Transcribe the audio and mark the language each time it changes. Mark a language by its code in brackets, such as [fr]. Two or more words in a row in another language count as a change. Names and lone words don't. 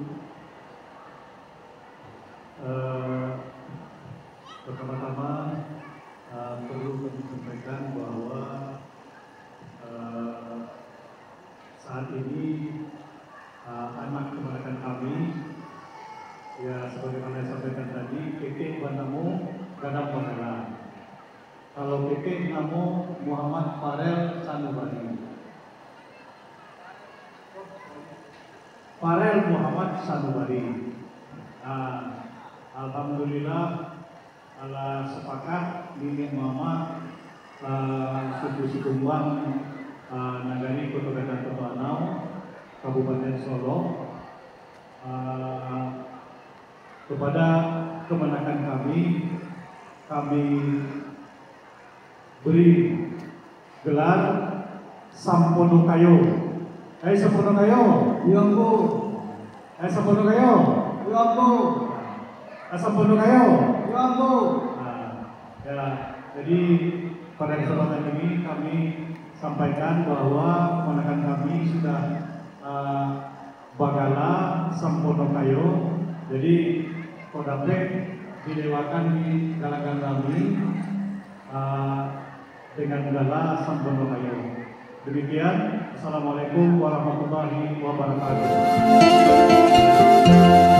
[id] Pertama-tama perlu kami sampaikan bahwa saat ini anak keponakan kami, ya sebagaimana saya sampaikan tadi, PT Banamo Gadang Bagala. Kalau PT Namo Muhammad Farel Sanubari. Farel Muhammad Sanubari. Alhamdulillah ala sepakat nini mama suku Sikumbang Nagari Kota Gadang Totoanau Kabupaten Solo kepada kemenakan kami beri gelar Sampono Kayo. Sampono Kayo. Yambo. Sampono Kayo. Yambo. Sampono Kayo. Yambo. Ya, jadi pada kesempatan ini kami sampaikan bahwa keponakan kami sudah Bagala Sampono Kayo. Jadi kodapre didewakan di galangan kami dengan gala Sampono Kayo. [ar] Demikian, assalamualaikum warahmatullahi wabarakatuh.